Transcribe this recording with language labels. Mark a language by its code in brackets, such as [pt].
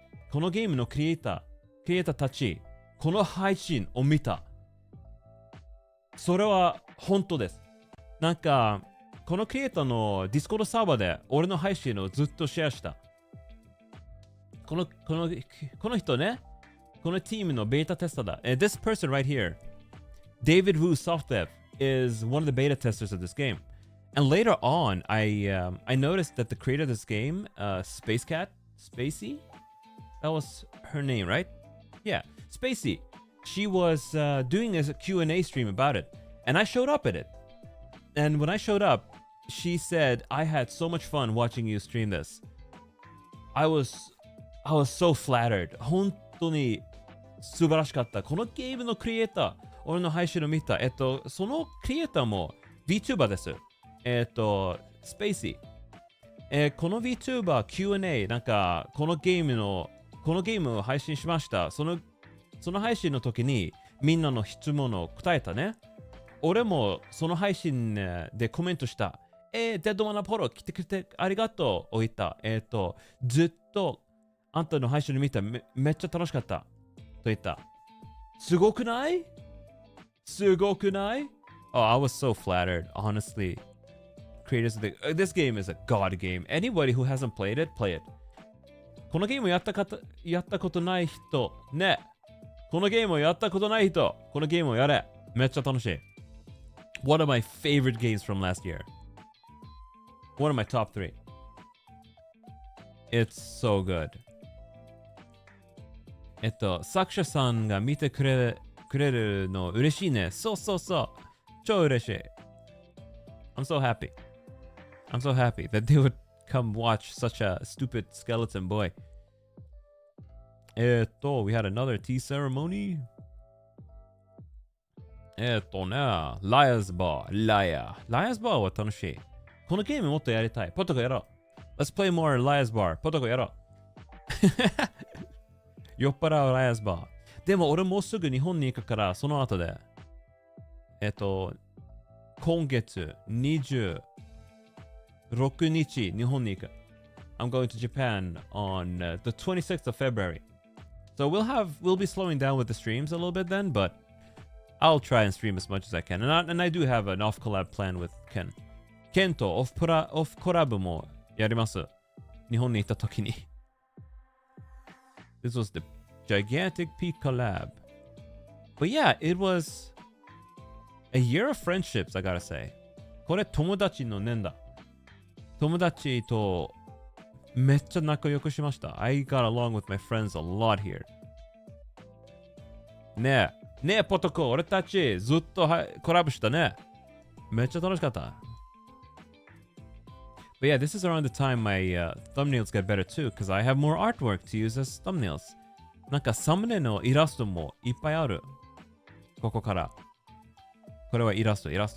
[ja] このゲームのクリエイターたち、この配信を見た。それは本当です。なんか、このクリエイターのディスコードサーバーで俺の配信をずっとシェアした。この人ね、このチームのベータテスターだ。 [en] This person right here, David Wu Softdev, is one of the beta testers of this game. And later on, I noticed that the creator of this game, Spacey, that was her name, right? Yeah, Spacey. She was doing a Q&A stream about it, and I showed up at it. And when I showed up, she said, I had so much fun watching you stream this. I was so flattered. [ja] 本当に素晴らしかった。このゲームのクリエイター、俺の配信を見た。そのクリエイターも Vtuber です。スペーシー。この Vtuber Q&A、なんか、このゲームを配信しました。その配信の時に、みんなの質問を答えたね。俺もその配信でコメントした。デッドマンアポロ来てくれてありがとうを言った。ずっとあんたの配信で見ためっちゃ楽しかったと言った。すごくない？すごくない？ [en] Oh, I was so flattered, honestly. Creators of this game is a god game. Anybody who hasn't played it, play it. [ja] このゲームやったことない人、ね。このゲームをやったことない人、このゲームをやれ。めっちゃ楽しい。 [en] One of my favorite games from last year. One of my top 3. It's so good. [ja] 作者さんが見てくれるの嬉しいね。そうそうそう。超嬉しい。 [en] I'm so happy. I'm so happy that they would come watch such a stupid skeleton boy. We had another tea ceremony. [ja] Liar's Bar. Liar's Bar は楽しい。このゲームもっとやりたい。ポトコやろう。 [en] Let's play more Liar's Bar. [ja] ポトコやろう。酔っ払う Liar's Bar。でも俺もうすぐ日本に行くからその後で。今月26日日本に行く。 [en] I'm going to Japan on the 26th of February. So we'll be slowing down with the streams a little bit then, but I'll try and stream as much as I can. And I do have an off collab plan with Ken. [ja] Ken とオフコラボもやります。日本に行った時に。 [en] This was the gigantic peak collab. But yeah, it was a year of friendships, I gotta say. [ja] これ友達の年だ。友達とめっちゃ仲良くしました。 [en] I got along with my friends a lot here. [ja] ねえ、ポトコ、俺たちずっとコラボしたね。めっちゃ楽しかった。 [en] But yeah, this is around the time my thumbnails get better too, because I have more artwork to use as thumbnails. [ja] なんかサムネのイラストもいっぱいある。ここから。これはイラスト。